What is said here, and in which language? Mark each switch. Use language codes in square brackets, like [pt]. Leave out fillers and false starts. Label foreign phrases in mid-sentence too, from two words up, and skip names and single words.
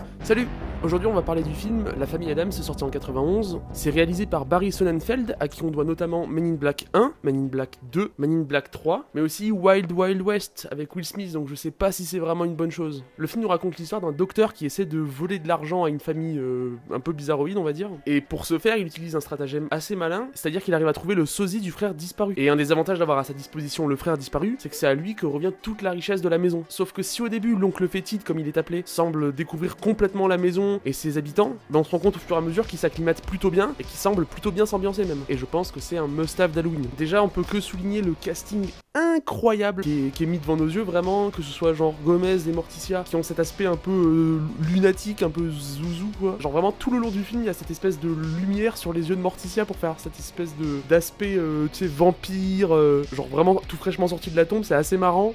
[fr] Salut! Aujourd'hui on va parler du film La Famille Adams, sorti en 91. C'est réalisé par Barry Sonnenfeld, à qui on doit notamment Men in Black 1, Men in Black 2, Men in Black 3, mais aussi Wild Wild West avec Will Smith, donc je sais pas si c'est vraiment une bonne chose. Le film nous raconte l'histoire d'un docteur qui essaie de voler de l'argent à une famille un peu bizarroïde, on va dire. Et pour ce faire, il utilise un stratagème assez malin, c'est-à-dire qu'il arrive à trouver le sosie du frère disparu. Et un des avantages d'avoir à sa disposition le frère disparu, c'est que c'est à lui que revient toute la richesse de la maison. Sauf que si au début l'oncle fétide, comme il est appelé, semble découvrir complètement la maison et ses habitants, on se rend compte au fur et à mesure qu'il s'acclimate plutôt bien et qu'il semble plutôt bien s'ambiancer même. Et je pense que c'est un must-have d'Halloween. Déjà, on peut que souligner le casting incroyable qui est mis devant nos yeux, vraiment, que ce soit genre Gomez et Morticia qui ont cet aspect un peu lunatique, un peu zouzou quoi. Genre vraiment tout le long du film, il y a cette espèce de lumière sur les yeux de Morticia pour faire cette espèce d'aspect tu sais vampire, genre vraiment tout fraîchement sorti de la tombe, c'est assez marrant.